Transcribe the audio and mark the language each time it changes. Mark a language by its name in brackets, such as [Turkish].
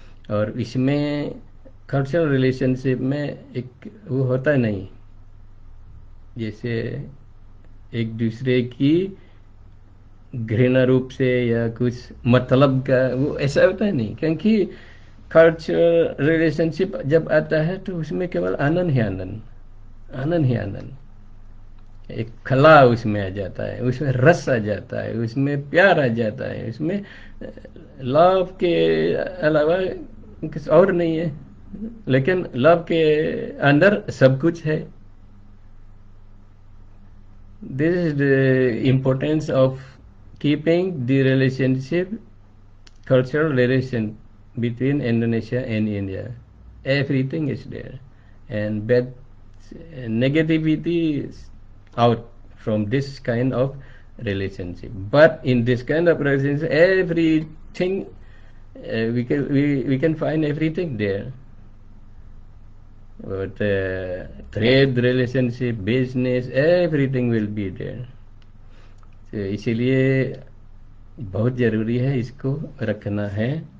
[Hindi] और इसमें cultural relationship में एक वो होता नहीं, जैसे एक दूसरे की घृणा रूप से या कुछ मतलब का वो ऐसा होता है नहीं, क्योंकि कल्चरल रिलेशनशिप जब आता है तो उसमें केवल आनंद ही आनंद, आनंद ही आनंद, एक कला उसमें आ जाता है, उसमें रस आ जाता है, उसमें प्यार आ जाता है, उसमें लव के अलावा कुछ और नहीं है, लेकिन लव के अंदर सब कुछ है। [English] This is the importance of keeping the relationship, cultural relation between Indonesia and India. Everything is there, and bad negativity is out from this kind of relationship. But in this kind of relationship, everything we can find everything there. But trade relationship, business, everything will be there. [Hindi] तो इसीलिए बहुत ज़रूरी है, इसको रखना है।